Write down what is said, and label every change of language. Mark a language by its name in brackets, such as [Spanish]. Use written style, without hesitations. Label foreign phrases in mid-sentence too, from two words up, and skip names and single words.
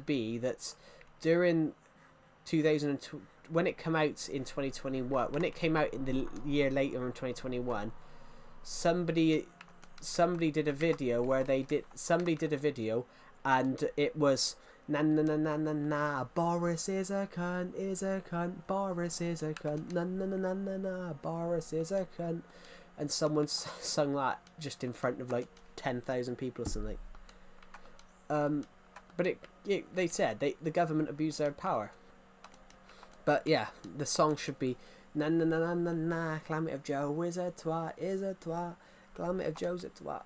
[English] be that during 2000, when it came out in 2021, when it came out in the year later in 2021, somebody did a video where somebody did a video, and it was na na na na na na, Boris is a cunt, Boris is a cunt, na na na na na na, Boris is a cunt, and someone sung that just in front of like 10,000 people or something. But they said the government abused their power. But yeah, the song should be na na na na na na, Climate of Joe is a twat, Climate of Joe's a twat.